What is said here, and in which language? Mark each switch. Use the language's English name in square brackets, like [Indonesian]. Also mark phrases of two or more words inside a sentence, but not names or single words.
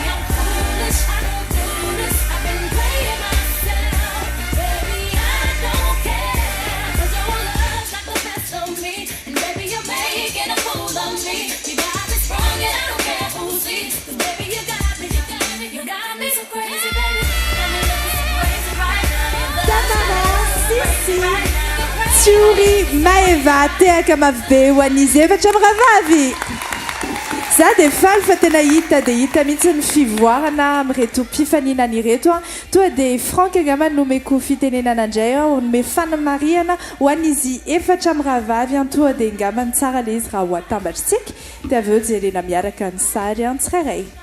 [English] I'm foolish, I don't do this. I've been playing myself, baby. I don't care. 'Cause your love's like the best of me, and baby you're making a fool of me. You got me sprung and I don't care who sees. 'Cause baby you got me so crazy, baby. Got me looking so crazy right now. [Malagasy] Tamara, Sisi, Tsiori, Maeva tehaka mafy be ho an'izy efatra amin'ny rahavavy. Za dia faly fa tena hita dia hita mihitsy ny fivoarana amin'ireto mpifanina an'ireto toa dia Frank angamba nomeko fitenenana indray nome fanamariana ho an'izy efatra amin'ny rahavavy toa dia angamba ny tsara ilay izy raha ho atambatritsika dia avy eo jerena miaraka ny sary tsirairay.